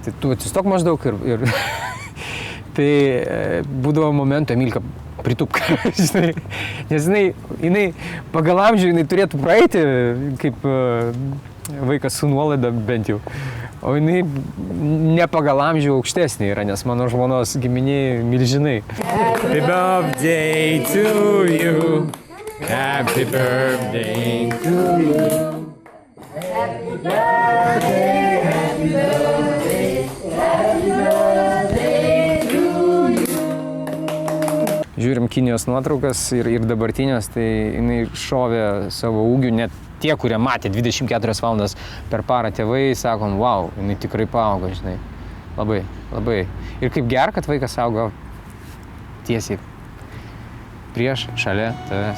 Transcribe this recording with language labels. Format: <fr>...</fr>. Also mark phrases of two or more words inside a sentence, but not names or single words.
<lt>Tai tu atsistok maždaug ir tai būdavo momentų, Emilka, pritupk, žinai, nes jinai pagal amžių jinai turėtų praeiti kaip vaikas su nuolaida bent jau, O jinai ne pagal amžių aukštesnė yra, nes mano žmonos giminiai milžinai.</lt> <en>Happy birthday to you. Happy birthday to you. Happy birthday, happy birthday, happy birthday to you.</en> <lt>Žiūrim Kinijos nuotraukas ir dabartinės, tai jinai šovė savo ūgių, net tie, kurie matė 24 valandas per parą tėvai, sakom, wow, jinai tikrai paaugo, žinai. Labai, labai. Ir kaip gera, kad vaikas augo tiesiai prieš, šalia tavęs.</lt>